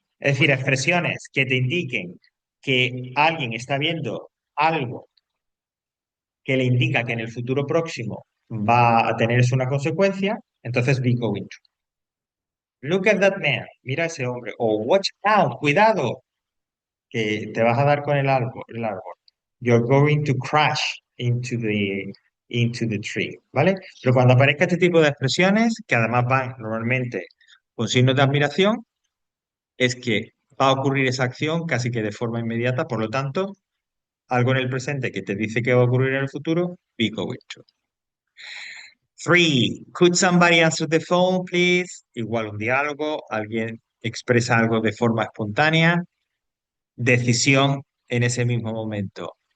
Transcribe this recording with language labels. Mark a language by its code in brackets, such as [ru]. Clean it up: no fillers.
[es] Es decir, expresiones que te indiquen que alguien está viendo algo que le indica que en el futuro próximo va a tenerse una consecuencia, entonces be going to. [en] Look at that man, [es] mira a ese hombre. O [en] watch out, [es] cuidado, que te vas a dar con el árbol. [en] You're going to crash into the tree, [es] ¿vale? Pero cuando aparezca este tipo de expresiones, que además van normalmente con signos de admiración, es que va a ocurrir esa acción casi que de forma inmediata, por lo tanto, algo en el presente que te dice que va a ocurrir en el futuro, be going to. [en] Three, could somebody answer the phone, please? [es] Igual un diálogo, alguien expresa algo de forma espontánea, decisión en ese mismo momento.